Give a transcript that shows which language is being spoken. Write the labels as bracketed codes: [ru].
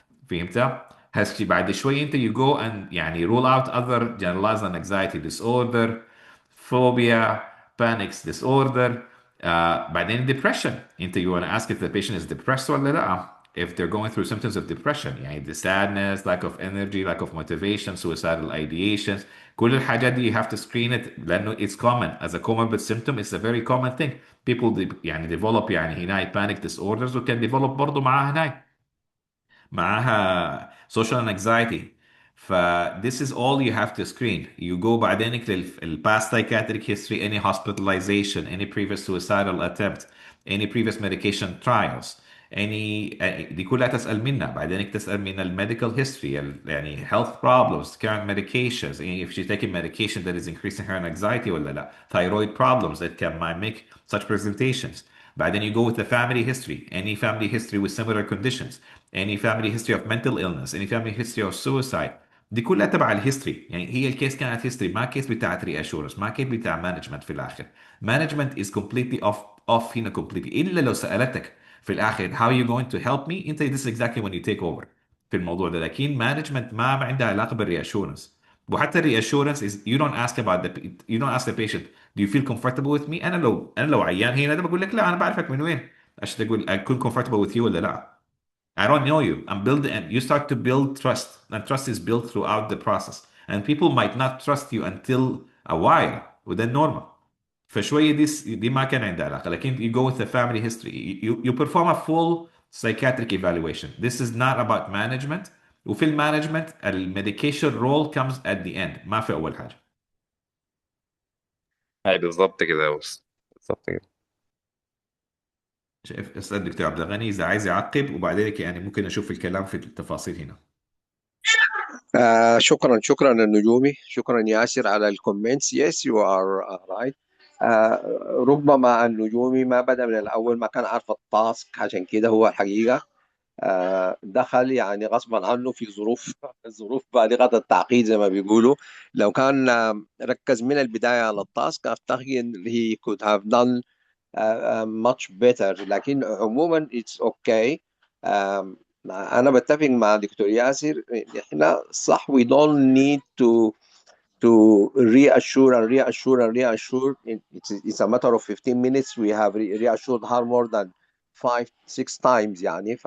[ar] فهمت؟ هسه بعد شوي انت [en] you go and يعني rule out other generalized anxiety disorder, phobia, panic disorder. بعدين depression انت you want to ask if the patient is depressed [ar] ولا لا. [en] If they're going through symptoms of depression يعني the sadness, lack of energy, lack of motivation, suicidal ideations. [ar] كل الحاجات دي [en] you have to screen it لأنه it's common as a comorbid symptom. It's a very common thing. People يعني develop يعني هنا panic disorders وكان develop برضه معاها هناك معاها social anxiety. ف this is all you have to screen. You go بعدينك past psychiatric history, any hospitalization, any previous suicidal attempt, any previous medication trials, any [ar] دي كلها تسأل منها. [en] بعدينك تسأل من medical history يعني health problems, current medications, if she's taking medication that is increasing her anxiety [ar] ولا لا, [en] thyroid problems that can mimic such presentations. بعدين you go with the family history, any family history with similar conditions, any family history of mental illness, any family history of suicide. [ar] دي كلها تبع الهيستوري. يعني هي الكيس كانت هيستوري ما كيس بتاعت ري اشورنس ما كيس بتاع مانجمنت. في الاخر مانجمنت [en] is completely off [ar] هنا completely الا لو سالتك في الاخر [en] how are you going to help me [ar] انت [en] this is exactly when you take over [ar] في الموضوع ده. لكن مانجمنت ما عندها علاقه بالري اشورنس. وحتى الري اشورنس [en] is you don't ask about you don't ask the patient do you feel comfortable with me. [ar] انا لو عيان هنا ده بقول لك لا انا بعرفك من وين عشان تقول اكون comfortable with you ولا لا. [en] I don't know you. I'm building, and you start to build trust, and trust is built throughout the process. And people might not trust you until a while, [ar] وده [en] normal. [ar] فشوية دي ما كان عندها علاقة. [en] لكن you go with the family history. You perform a full psychiatric evaluation. This is not about management. [ar] وفي المانجمنت الميديكيشن [en] role comes at the end [ar] ما في أول حاجة. هاي بالضبط كده يا بس، بالضبط كده. شايف أستاذ دكتور عبد الغني إذا عايز يعقب وبعدين يعني ممكن أشوف الكلام في التفاصيل هنا. شكرا النجومي، شكرا ياسر على الكومنتس. [en] yes you are right. [ar] ربما النجومي ما بدأ من الأول، ما كان عارف التاسك، عشان كده هو الحقيقة دخل يعني غصبا عنه في ظروف بالغة التعقيد زي ما بيقولوا. لو كان ركز من البداية على التاسك أفتكر [en] he could have done much better. [ar] لكن عموما [en] it's okay. [ar] أنا بتفق مع دكتور ياسر، إحنا صح [en] we don't need to reassure and reassure and reassure. It's a matter of 15 minutes we have reassured her more than 5-6 times [ar] يعني.